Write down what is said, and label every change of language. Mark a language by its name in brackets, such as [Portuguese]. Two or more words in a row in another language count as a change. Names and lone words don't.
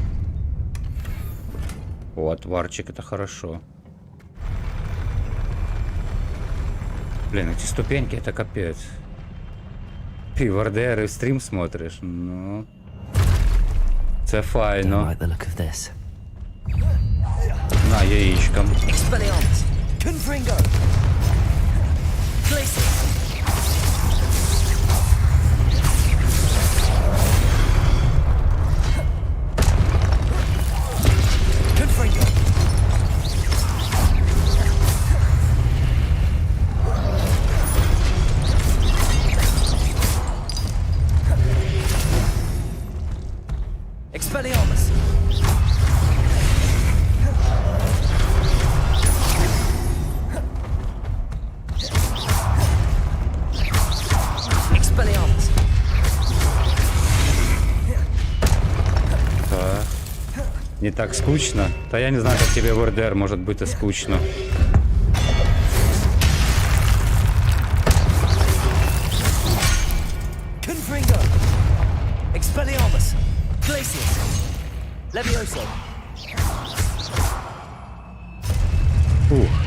[Russian] О, отварчик, это хорошо. Блин, эти ступеньки, это капец. Ты в РДР и стрим смотришь? [Ukrainian] Ну... Це [English] Don't [Ukrainian] файно. [English] like the look of this. [Russian] На, яичком. [Latin] Expelliarmus. Confringo. Glacius. Confringo. Expelliarmus. Expelliarmus. [Russian] Да. Не так скучно? Да я не знаю, как тебе в РДР может быть и скучно. [Latin] Confringo. Expelliarmus. Glacius. Levioso. Ух.